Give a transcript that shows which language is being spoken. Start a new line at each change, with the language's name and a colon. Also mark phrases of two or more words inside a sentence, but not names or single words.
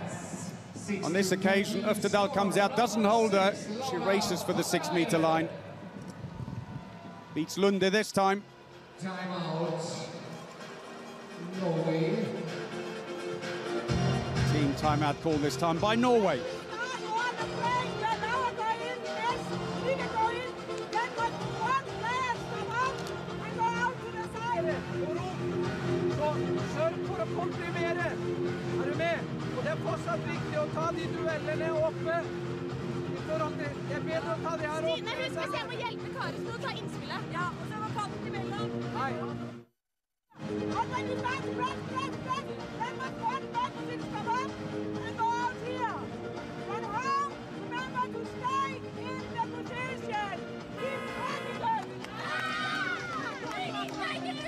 English: On this occasion, Øftedal comes out, doesn't hold her. She races for the 6-meter line. Beats Lunde this time. Timeout. Norway. Team timeout called this time by Norway.
Norwegian: Komprimere. Er du med? Og det fortsatt viktig å ta de duellene oppe. I forhold til, det bedre å ta de her oppe. Stine, husk at jeg må hjelpe Kari til å ta innspillet. Ja, og så var kanten imellom. Nei.
English: And when you press, then my front back sits come up and go out here. Run home, remember to stay in the position. Keep practicing.